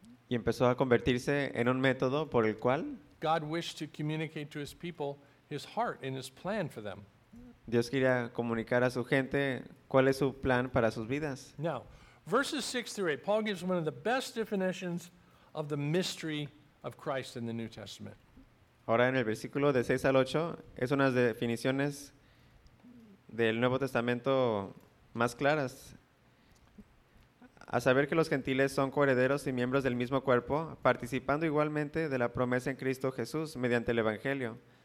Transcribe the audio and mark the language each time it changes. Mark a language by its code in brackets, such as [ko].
[es] y empezó a convertirse en un método por el cual [en] God wished to communicate to his people his heart and his plan for them. [es] Dios quería comunicar a su gente cuál es su plan para sus vidas. [en] Now, verses 6 through 8, Paul gives one of the best definitions of the mystery of Christ in the New Testament. [es] Ahora en el versículo de 6 al 8 es unas definiciones del Nuevo Testamento más claras. A saber que los gentiles son coherederos y miembros del mismo cuerpo, participando igualmente de la promesa en Cristo Jesús mediante el Evangelio,